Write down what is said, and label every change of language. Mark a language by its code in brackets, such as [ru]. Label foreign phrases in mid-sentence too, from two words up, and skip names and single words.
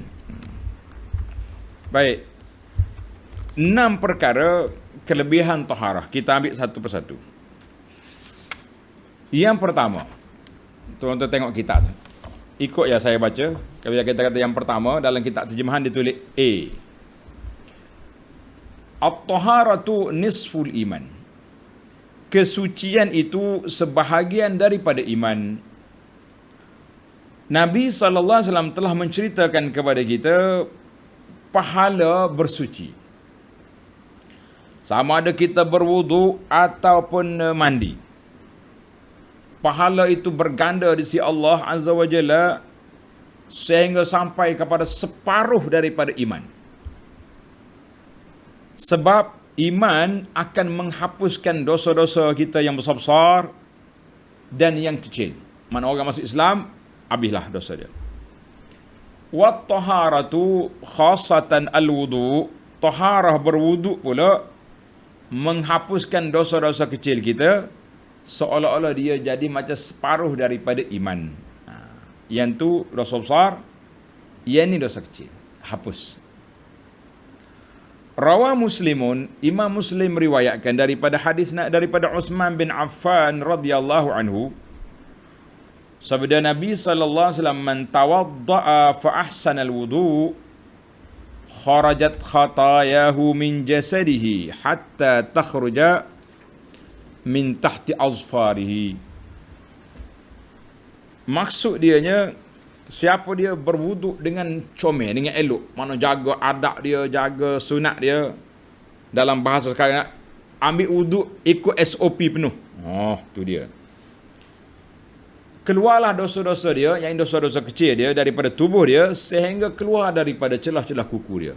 [ms] Baik. 6 perkara kelebihan taharah. Kita ambil satu persatu. Yang pertama, tuan-tuan tengok kitab tu. Ikut ya saya baca. Kalau kita kata yang pertama, dalam kitab terjemahan ditulis A. [ar] الطهارة نصف الإيمان. [ms] Kesucian itu sebahagian daripada iman. Nabi SAW telah menceritakan kepada kita pahala bersuci. Sama ada kita berwudu ataupun mandi. Pahala itu berganda di sisi Allah [ar] عز وجل [ms] sehingga sampai kepada separuh daripada iman. Sebab iman akan menghapuskan dosa-dosa kita yang besar-besar dan yang kecil. Mana orang masuk Islam, habislah dosa dia. [ar] والطهارة خاصة الوضوء. [ms] Taharah berwudu pula menghapuskan dosa-dosa kecil kita, seolah-olah dia jadi macam separuh daripada iman. Yang tu dosa besar, yang ni dosa kecil. Hapus. [ar] رواه مسلم, [ms] Imam Muslim riwayatkan daripada hadis daripada Uthman bin Affan [ar] رضي الله عنه, [ms] sabda Nabi [ar] صلى الله عليه وسلم, من توضأ فأحسن الوضوء خرجت خطاياه من جسده حتى تخرج من تحت أظفاره. [ms] Maksud dianya, siapa dia berwuduk dengan comel, dengan elok, mana jaga adab dia, jaga sunat dia. Dalam bahasa sekarang, ambil wuduk ikut SOP penuh. Oh, tu dia. Keluarlah dosa-dosa dia, yang dosa-dosa kecil dia daripada tubuh dia, sehingga keluar daripada celah-celah kuku dia.